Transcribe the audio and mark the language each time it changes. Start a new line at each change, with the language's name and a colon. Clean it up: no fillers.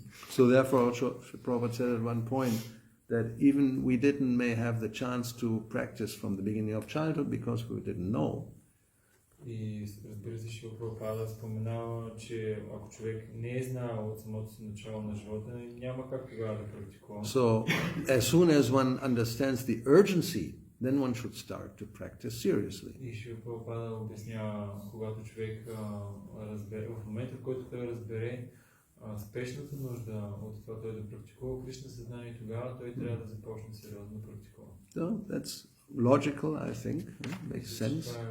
English: So therefore, also, Prabhupada said at one point that even we may have the chance to practice from the beginning of childhood because we didn't know.
Bulgarian: И разбира се, Шрила Прабхупада споменава, че ако човек не е знал от самото си начало на живота, няма как тогава да практикува.
English: So, as soon as one understands the urgency, then one should start to practice seriously.
Bulgarian: И Шрила Прабхупада обяснява, когато човек разбере, в момента в който той разбере спешната нужда от това той да практикува Кришна съзнание, тогава той трябва да започне сериозно да практикува.
English: So, that's logical, I think. Makes sense.